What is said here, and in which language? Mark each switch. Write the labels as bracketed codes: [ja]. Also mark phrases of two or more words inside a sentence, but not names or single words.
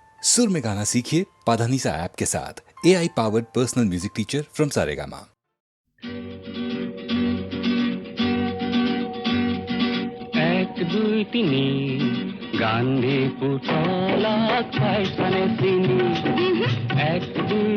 [hi] सुर में गाना सीखिए पाधानीसा ऐप के साथ। [en] AI powered personal music teacher from Saregama. [as] এক দুই তিনি গান্ধী পুতলাক পাইছানে চিনি এক দুই